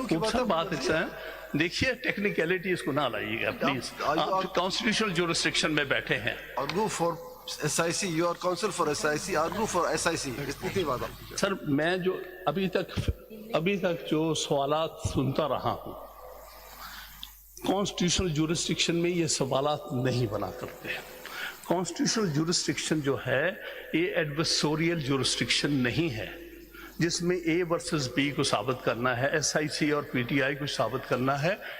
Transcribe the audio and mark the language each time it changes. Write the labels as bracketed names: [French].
[Urdu] سب بات ایسا ہے, دیکھیے ٹیکنیکلٹی اس کو نہ لائیے گا پلیز. آپ کانسٹیٹیوشنل جورسڈکشن میں بیٹھے ہیں. [English] Argue for SIC, you are counsel for SIC, argue for SIC. [Urdu] اتنی بات آپ. سر میں جو ابھی تک جو سوالات سنتا رہا ہوں, کانسٹیٹیوشنل جورسڈکشن میں یہ سوالات نہیں بنا کرتے ہیں. کانسٹیٹیوشنل جورسڈکشن جو ہے یہ ایڈورسوریل جورسڈکشن نہیں ہے جس میں اے ورسز بی کو ثابت کرنا ہے, ایس آئی سی اور پی ٹی آئی کو ثابت کرنا ہے.